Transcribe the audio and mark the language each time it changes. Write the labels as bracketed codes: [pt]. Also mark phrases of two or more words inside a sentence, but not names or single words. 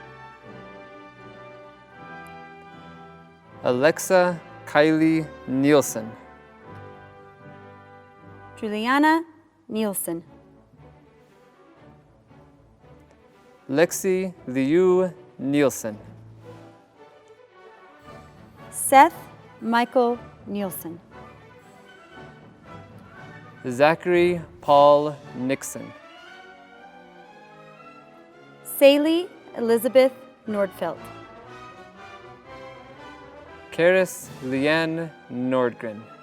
[en] Alexa Kylie Nielsen. Juliana Nielsen. Lexi Liu Nielsen. Seth Michael Nielsen. Zachary Paul Nixon. Saley Elizabeth Nordfeldt. Karis Leanne Nordgren.